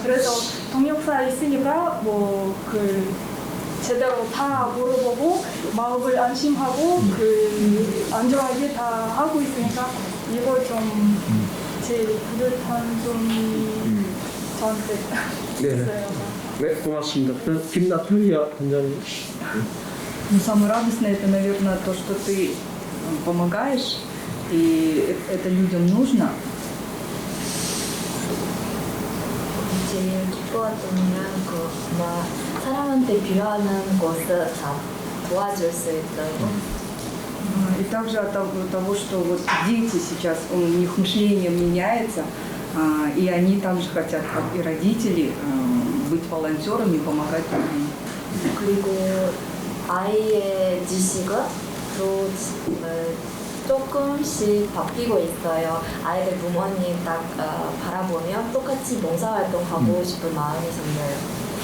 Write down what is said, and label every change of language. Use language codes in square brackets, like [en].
[ko] 그래서 통역사 있으니까 뭐 제대로 다 물어보고 마음을 안심하고 안전하게 다 하고 있으니까 이거 좀 제일 뿌듯한 점이 저한테 있어요. 네, 고맙습니다. 김나탈ия 원장님. [ru] Ну, самое радостное это, наверное, то, что ты помогаешь, и это людям нужно. [ko] 제일 기뻐했던 건 사람한테 필요한 것을 다 도와줄 수 있다고. [ru] И также от того, что вот дети сейчас, у них мышление меняется, и они также хотят, как и родители, быть волонтерами, помогать другим. [ko] 그리고 아이의 지식은 또 조금씩 바뀌고 있어요. 아이들 부모님 딱 바라보면 똑같이 봉사활동하고 싶은 마음이 생겨요.